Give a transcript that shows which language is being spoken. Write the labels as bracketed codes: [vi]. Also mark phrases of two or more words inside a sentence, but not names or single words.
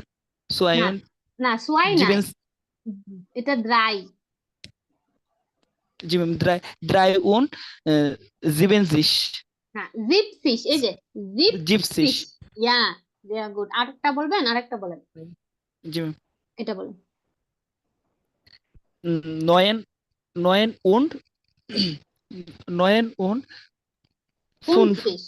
[bn] সোয়াইউন না সোয়াই না, জিবেন এটা ড্রাই। জি ম্যাম, [de] drei und siebzig [bn] হ্যাঁ জিপসিস, এই যে জিপসিস, Gypsies [en] ya very good. [bn] আরেকটা বলবেন, আরেকটা বলেন, জি ম্যাম, এটা বলেন। [de] 9 9 und 9 und [bn] ফুনসিস,